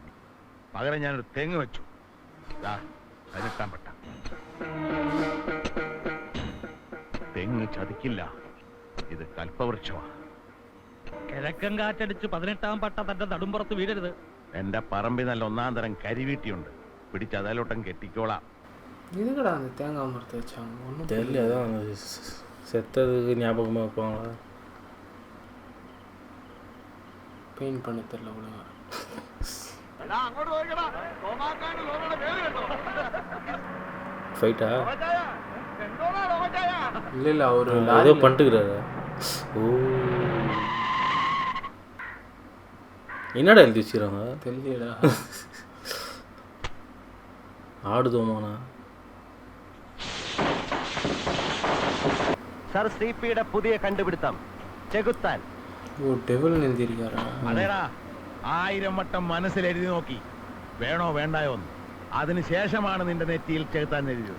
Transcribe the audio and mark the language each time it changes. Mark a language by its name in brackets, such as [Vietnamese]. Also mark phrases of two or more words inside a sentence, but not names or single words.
[Malayalam] പകരം ഞാനൊരു തെങ്ങ് വെച്ചു. 18 പട്ട. തെങ്ങ് ചതിക്കില്ല, ഇത് കൽപ്പവൃക്ഷമാണ്. കിഴക്കൻ കാറ്റടിച്ച് 18 പട്ട തന്റെ നടുമ്പുറത്ത് വീഴരുത്. എന്റെ പറമ്പിൽ നല്ല 1ാം തരം കരിവീട്ടിയുണ്ട്. പിടിച്ച് അതിലോട്ടം കെട്ടിക്കോളാം. [Tamil] தேங்காய் மரத்தை வச்சாங்க. தெரியல, அதான் செத்ததுக்கு ஞாபகமாக வைப்பாங்களா? பெயிண்ட் பண்ண தெரியல ஒழுங்கா. ஃபைட்டா? இல்ல அவரு ஏதோ பண்ணிட்டுக்கிறாரு. ஓ, என்னடா எழுதி வச்சுக்கிறாங்க? தெரியலடா. ஆடுதோமானா? [Malayalam] സർ CPയുടെ പുതിയ കണ്ടുപിടുത്തം ചെകുത്താൻ. ഓ, ഡെവിൾ എഴുതിയിരിക്കാരാ? അതേടാ, 1000 വട്ടം മനസ്സിൽ എഴുതി നോക്കി, വേണോ വേണ്ടായോ എന്ന്. അതിനുശേഷമാണ് നിന്റെ നെറ്റിയിൽ ചെകുത്താൻ എഴുതിയത്.